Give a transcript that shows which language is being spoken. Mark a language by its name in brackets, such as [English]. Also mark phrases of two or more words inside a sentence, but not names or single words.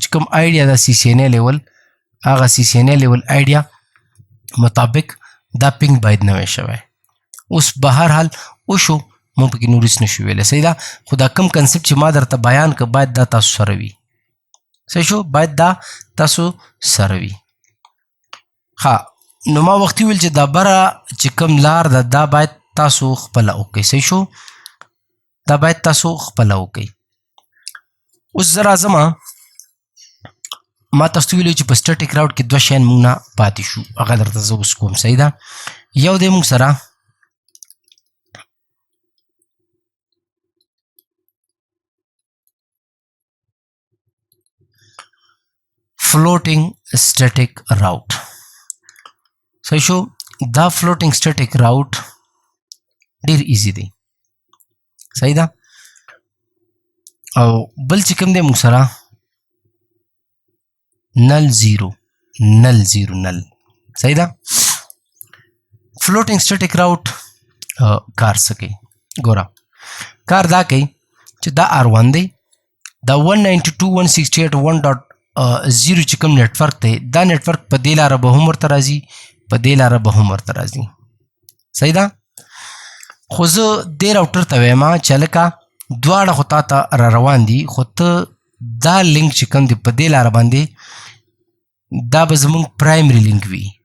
[Pashto] چې کوم آیډیا ده CCNA لیول هغه CCNA لیول آیډیا مطابق دا پینګ باید نه وی شوی اوس به هر حال وشو موږ پکې نور هېڅ نشو ویلی صحیح ده خو دا کوم کنسپټ چې ما درته بیان که باید دا تاسو سره وي صحیح شو باید دا تاسو سره وي ښه نو ما وختي ویل چې دا بره چې کوم لار ده دا باید تاسو خپله وکړئ صحیح شو دا باید تاسو خپله وکړئ اوس زه راځم ما تاسو ته ویلي چې په [English] static route [Pashto] کې دوه شیان موږ نه پاتې شو هغه درته زه اوس کوم صحیح ده یو دی موږ سره [English] floating static route [Pashto] صحیح شو دا [English] floating static route [Pashto] ډیر ایزی دی صحیح ده او بل چې کوم دی موږ سره [English] null zero [Pashto] صحیح ده [English] floating static route [Pashto] کار څه کوي ګوره کار دا کوي چې دا R1 دی دا 192.168.1.0 چې کوم نیټورک دی دا نیټورک په دې لاره به هم ورته راځي په دې لاره به هم ورته راځي صحیح ده خو زه دې راوټر ته وایم چې هلکه دواړه خو تا ته را روان دي خو ته دا لینک چې کوم دی په دې لاره باندې دا به زمونږ [English] primary link [Pashto] وي